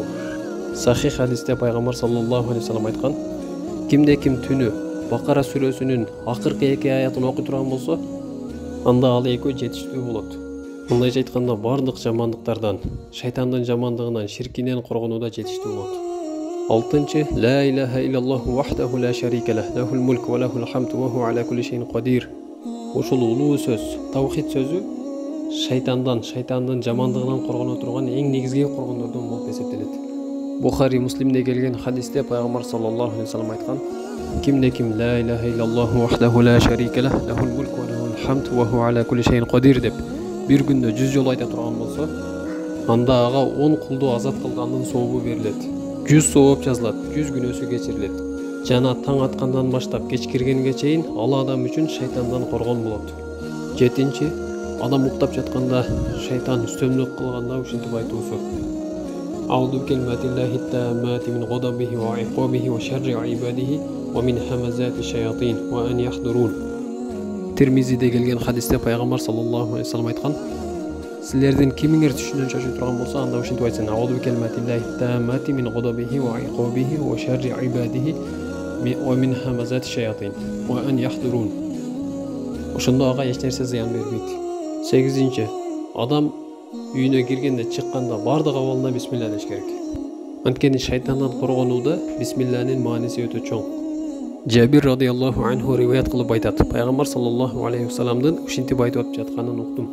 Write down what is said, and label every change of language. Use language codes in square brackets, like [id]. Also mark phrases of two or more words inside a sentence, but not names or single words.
[ky] Сахих хадисте Пайгамбар [ar] صلى الله عليه وسلم [ky] айткан: кимде ким түнү Бакара сүрөсүнүн акыркы 2 аятын окуй турган болсо, анда ал экөө жетиштүү болот. Мындайча айтканда, бардык жамандыктардан, шайтандын жамандыгынан, ширкинен коргонууда жетиштүү болот. Алтынчы, [ar] لا إله إلا الله وحده لا شريك له، له الملك وله الحمد وهو على كل شيء قدير. [ky] Ушул улуу сөз, таухид сөзү шайтандын жамандыгынан коргоно турган эң негизги коргондордон болуп эсептелет. Бухари Муслимде келген хадисте Пайгамбар [ar] صلى الله عليه وسلم [ky] айткан: кимде ким [ar] لا إله إلا الله وحده لا شريك له، له الملك وله الحمد وهو على كل شيء قدير [ky] деп бир күндө 100 жолу айта турган болсо, анда ага 10 кулду азат кылгандын сообу берилет. 100 сооп жазылат, 100 күнөөсү кечирилет. Жана таң аткандан баштап кеч киргенге чейин ал адам үчүн шайтандан коргон болот. Жетинчи, адам уктап жатканда шайтан үстөмдүк кылганда ушинтип айтуусу: [ar] أعوذ بكلمات الله التامة من غضبه وعقابه وشر عباده ومن همزات الشياطين وأن يحضرون. [ky] Тирмизиде келген хадисте Пайгамбар [ar] صلى الله عليه وسلم [ky] айткан: силердин кимиңер түшүнөн шашып турган болсо, анда ушинтип айтсын: [ar] أعوذ بكلمات الله التامة من غضبه وعقابه وشر عباده ومن همزات الشياطين وأن يحضرون. [ky] Ошондо ага эч нерсе зыян бербейт. 8-нчи, адам үйүнө киргенде чыкканда бардык абалында бисмилла деш керек. Анткени шайтандан коргонууда бисмилланын мааниси өтө чоң. Жабир [ar] رضي الله عنه [ky] риваят кылып айтат: Пайгамбар [ar] صلى الله عليه وسلم [ky] ушинтип айтып жатканын уктум.